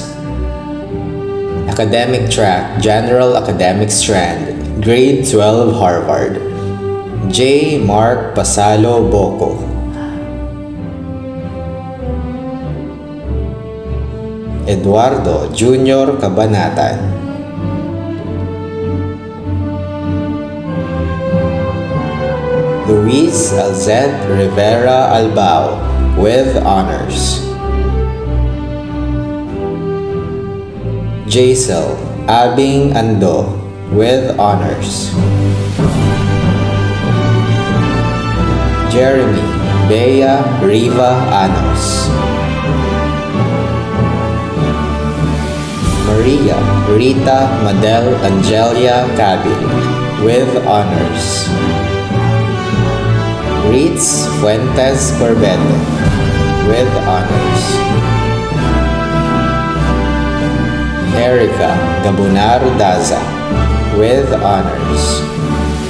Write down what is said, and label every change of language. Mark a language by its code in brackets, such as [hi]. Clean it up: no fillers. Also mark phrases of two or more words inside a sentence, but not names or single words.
[en] Academic track, General Academic Strand, Grade 12 Harvard. J. Mark Pasalo Boco. Eduardo Junior Cabanatan. Luis Alzed Rivera Albao, with honors. Jaisel Abing Ando, with honors. Jeremy Bea Riva Anos. Maria Rita Madel Angelia Cabil, with honors. Ritz Fuentes Corbete, with honors. Erica Gabunaro Daza, with honors.